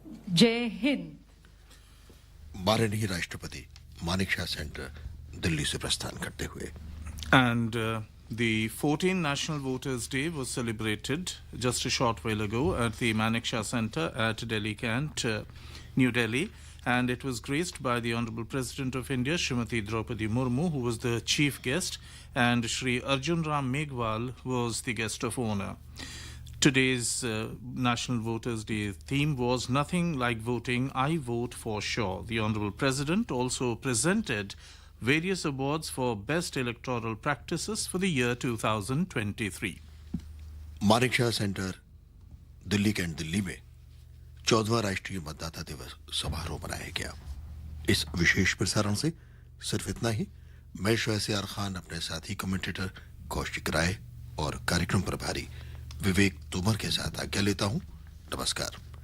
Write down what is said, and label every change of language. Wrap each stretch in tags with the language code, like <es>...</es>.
<hi>जय हिंद। माननीय राष्ट्रपति मानेकशॉ सेंटर, दिल्ली से प्रस्थान करते हुए।</hi> <en>And the 14th National Voters' Day was celebrated just a short while ago at the Manekshaw Center at Delhi Cantt, New Delhi, and it was graced by the Honorable President of India, Srimati Droupadi Murmu, who was the chief guest, and Shri Arjun Ram Meghwal was the guest of honor. Today's National Voters' Day theme was Nothing Like Voting, I Vote for Sure. The Honorable President also presented various awards for best electoral practices for the year 2023.</en> <hi>Manekshaw centre, Delhi cantt Delhi में 14वां राष्ट्रीय मतदाता दिवस समारोह मनाया गया। इस विशेष प्रसारण से सिर्फ इतना ही। मैं शहसियार खान अपने साथी कमेंटेटर कौशिक राय और कार्यक्रम प्रभारी विवेक तोमर के साथ आज्ञा लेता हूं। नमस्कार।</hi>